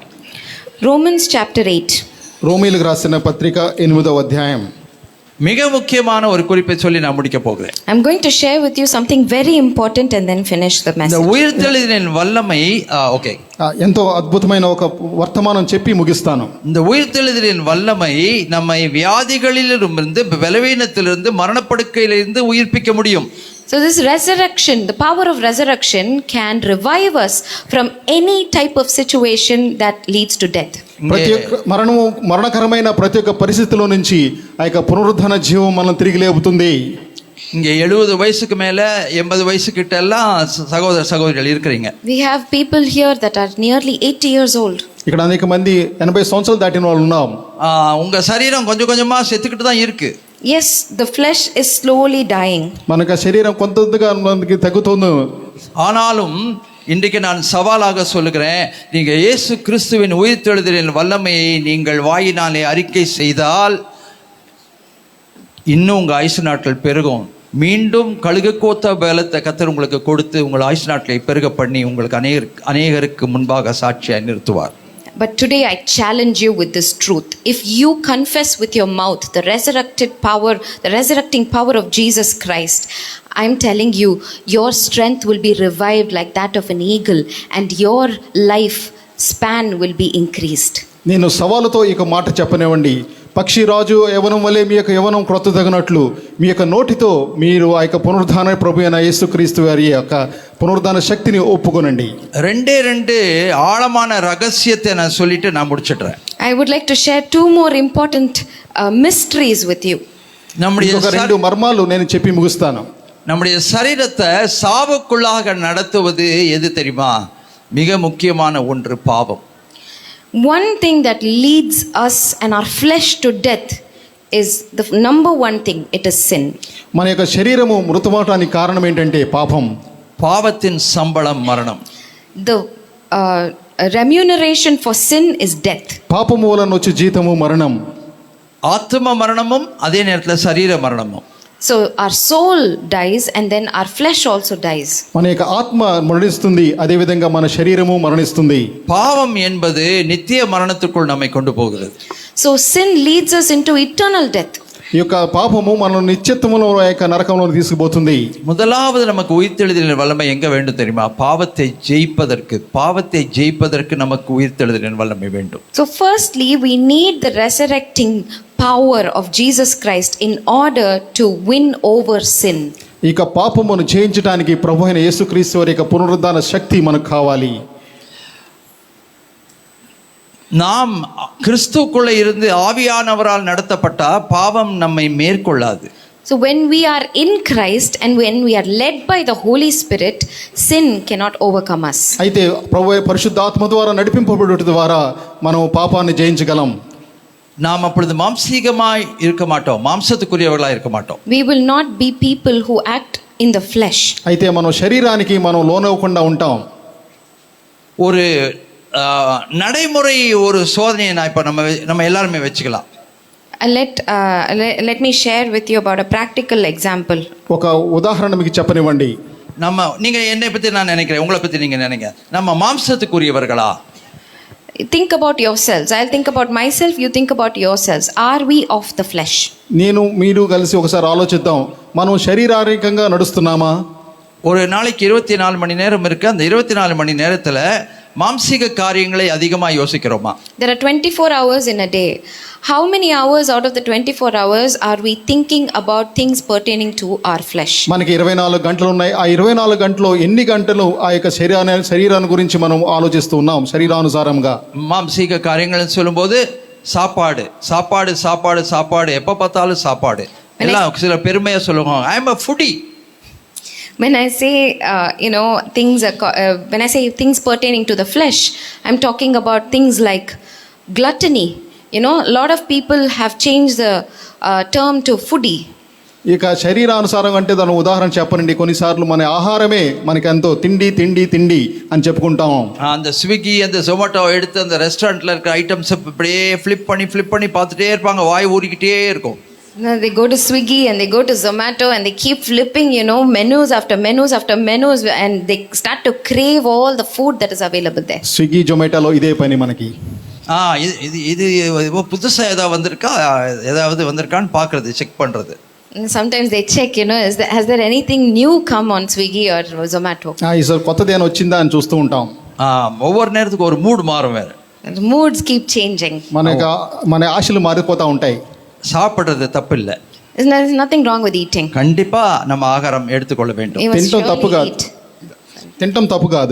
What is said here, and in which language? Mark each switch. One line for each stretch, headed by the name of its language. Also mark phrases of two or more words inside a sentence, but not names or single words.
English: Romans chapter 8.
Telugu: రోమీయులకు రాసిన పత్రిక 8వ అధ్యాయం.
Tamil: மிக முக்கியமான ஒரு குறிப்பை சொல்லி நான் முடிக்க போகிறேன்.
English: I'm going to share with you something very important and then finish the
Tamil: இந்த
English: message.
Tamil: உயிர்த்தெழுதலின் வல்லமை ஓகே,
Telugu: ఎంతో అద్భుతమైన ఒక వర్తమానం చెప్పి ముగిస్తాను.
Tamil: இந்த உயிர்த்தெழுதலின் வல்லமை நம்மை வியாதிகளிலிருந்து, பலவீனத்திலிருந்து, மரணப்படுக்கையிலிருந்து உயிர்ப்பிக்க முடியும்.
English: So this resurrection, the power of resurrection can revive us from any type of situation that leads to death.
Telugu: ప్రతి ఒక్క మరణకరమైన ప్రతి ఒక్క పరిస్థితిలో నుంచి ఆ యొక్క పునరుద్ధరణ జీవం మనం తిరిగి లేపుతుంది.
Tamil: இங்கே 70 வயசுக்கு மேல 80 வயசு கிட்ட எல்லாம் சகோதர சகோதரிகள் இருக்கிறீங்க.
English: We have people here that are nearly 80 years old.
Telugu: ఇక్కడ అనేక మంది 80 సంవత్సరాలు దాటిన వాళ్ళు ఉన్నాం.
Tamil: உங்க சரீரம் கொஞ்சம் கொஞ்சமா செத்துக்கிட்டு தான் இருக்கு.
English: Yes, the flesh is slowly dying.
Telugu: మనకు ఆ శరీరం కొంతగా మనకి తగ్గుతుంది.
Tamil: ஆனாலும் இன்றைக்கு நான் சவாலாக சொல்லுகிறேன், நீங்க இயேசு கிறிஸ்துவின் உயிர்த்தெழுதலின் வல்லமையை நீங்கள் வாயினாலே அறிக்கை செய்தால் இன்னும் உங்க ஆயுசு நாட்கள் பெருகும். மீண்டும் கழுகுக்கோத்த பலத்தை கர்த்தர் உங்களுக்கு கொடுத்து உங்கள் ஆயுசு நாட்களை பெருக பண்ணி உங்களுக்கு அநேகருக்கு முன்பாக சாட்சியாய் நிறுத்துவார்.
English: But today I challenge you with this truth. If you confess with your mouth the resurrected power, the resurrecting power of Jesus Christ, I'm telling you, your strength will be revived like that of an eagle and your life span will be increased.
Telugu: నేను సవాలుతో ఈ మాట చెప్పనివ్వండి. పక్షిరాజు యవనం వలె మీ యొక్క యవనం క్రొత్త తగినట్లు మీ యొక్క నోటితో మీరు ఆ యొక్క పునరుద్ధాన ప్రభు అయిన యేసుక్రీస్తు వారి యొక్క పునరుద్ధాన శక్తిని ఒప్పుకొనండి.
Tamil: ரெண்டு ஆழமான ரகசியத்தை நான் சொல்லிட்டு நான் முடிச்சிடுறேன்.
English: I would like to share two more important mysteries with you.
Tamil: நம்முடைய
Telugu: 2 మర్మాలు నేను చెప్పి ముగిస్తాను.
Tamil: நம்முடைய சரீரத்தை சாவுக்குள்ளாக நடத்துவது எது தெரியுமா? மிக முக்கியமான ஒன்று பாவம்.
English: one thing that leads us and our flesh to death is the number one thing, it is sin.
Telugu: మన యొక్క శరీరము మృతమవటానికి కారణం ఏంటంటే పాపం.
Tamil: பாவத்தின் சம்பளம் மரணம்.
English: The remuneration for sin is death.
Telugu: పాపము వలన వచ్చే జీతము మరణం.
Tamil: ஆத்ம மரணமும் அதே நேரத்தில் சரீர மரணமும்.
English: So our soul dies and then our flesh also dies.
Telugu: మన యొక్క ఆత్మ మరణిస్తుంది, అదే విధంగా మన శరీరము మరణిస్తుంది.
Tamil: பாவம் என்பது நித்திய மரணத்துக்குள் நம்மை கொண்டு போகிறது.
English: So sin leads us into eternal death.
Telugu: ఈ యొక్క పాపము మనం నిత్యత్వములో యొక్క నరకంలో తీసుకుపోతుంది.
Tamil: முதலாவது நமக்கு உயிர்த்தெழுதலின் வல்லமை எங்க வேண்டும் தெரியுமா? பாவத்தை ஜெயிப்பதற்கு நமக்கு உயிர்த்தெழுதலின் வல்லமை வேண்டும்.
English: So firstly we need the resurrecting power of Jesus Christ in order to win over sin.
Telugu: ఇక పాపమును జయించడానికి ప్రభువైన యేసుక్రీస్తు వారి యొక్క పునరుద్ధాన శక్తి మనకు కావాలి.
Tamil: நாம் கிறிஸ்துவுக்குள்ள இருந்து ஆவியானவரால் நடத்தப்பட்ட பாவம் நம்மை மேற்கொள்ளாது.
English: So when we are in Christ and when we are led by the Holy Spirit, sin cannot overcome us.
Telugu: అయితే ప్రభువు పరిశుద్ధాత్మ ద్వారా నడిపింపబడుట ద్వారా మనం పాపాన్ని జయించగలం.
Tamil: நாம் அப்பொழுது மாம்சீகமாய் இருக்க மாட்டோம், மாம்சத்துக்குரியவர்களாய் இருக்க மாட்டோம்.
English: We will not be people who act in the flesh.
Telugu: అయితే మనం శరీరానికి మనం లోనవ్వకుండా ఉంటాం.
Tamil: ஒரு நடைமுறை ஒரு சோதனையை நான் இப்போ நம்ம எல்லாருமே வச்சுக்கலாம்.
English: Let me share with you about a practical example.
Telugu: ఒక ఉదాహరణ మీకు చెప్పనివ్వండి.
Tamil: நீங்கள் என்னை பற்றி நான் நினைக்கிறேன், உங்களை பற்றி நீங்கள் நினைங்க. நம்ம மாம்சத்துக்குரியவர்களா?
English: Think about yourselves. I'll think about myself, you think about yourselves. Are we of the flesh?
Telugu: నేను మీరు కలిసి ఒకసారి ఆలోచిద్దాం. మనం శరీరారికంగా నడుస్తున్నామా?
Tamil: ஒரு நாளைக்கு 24 மணி நேரம் இருக்கு. அந்த 24 மணி நேரத்தில் மாம்சீக காரியங்களை அதிகமாக யோசிக்கிறோமா?
English: There are 24 hours in a day. How many hours out of the 24 hours are we thinking about things pertaining to our flesh?
Telugu: మనకి 24 గంటలు ఉన్నాయి. ఆ 24 గంటల్లో ఎన్ని గంటలు ఆ యొక్క శరీరాన్ని గురించి మనం ఆలోచిస్తూ ఉన్నాం శరీరానుసారంగా?
Tamil: மாம்சீக காரியங்கள்னு சொல்லும்போது சாப்பாடு சாப்பாடு சாப்பாடு சாப்பாடு, எப்போ பார்த்தாலும் சாப்பாடு. எல்லாம் சில பெருமையாக சொல்லுவாங்க,
English: I am a foodie. When I say, when I say things pertaining to the flesh, I'm talking about things like gluttony. A lot of people have changed the term to foodie.
Telugu: ఇక శరీరానుసారం అంటే దాని ఉదాహరణ చెప్పనండి. కొన్నిసార్లు మన ఆహారమే మనకి ఎంతో తిండి తిండి తిండి అని చెప్పుకుంటాం.
Tamil: அந்த ஸ்விக்கி அந்த ஜொமேட்டோ எடுத்து அந்த ரெஸ்டாரண்ட்டில் இருக்கிற ஐட்டம்ஸ் இப்படியே ஃப்ளிப் பண்ணி பார்த்துட்டே இருப்பாங்க, வாய் ஊறிக்கிட்டே இருக்கும்.
English: They go to Swiggy and they go to Zomato and they keep flipping, menus after menus after menus, and they start to crave all the food that is available there.
Telugu: స్విగ్గీ జొమాటోలో ఇదే పని మనకి.
Tamil: இது புதுசாக ஏதாவது வந்திருக்கான்னு பார்க்குறது, செக் பண்ணுறது.
English: Sometimes they check, has there anything new come on Swiggy or Zomato?
Telugu: ఈసారి కొత్తది ఏమైనా వచ్చిందా అని చూస్తూ ఉంటాం.
Tamil: ஒவ்வொரு நேரத்துக்கு ஒரு மூடு மாறும் வேறு.
English: Moods keep changing.
Telugu: మన ఆశలు మారిపోతూ ఉంటాయి.
Tamil: சாப்பிட்றது தப்பு இல்லை.
English: There's nothing wrong with eating.
Tamil: கண்டிப்பாக நம்ம ஆகாரம் எடுத்துக்கொள்ள வேண்டும்.
Telugu: తినటం తప్పు కాదు.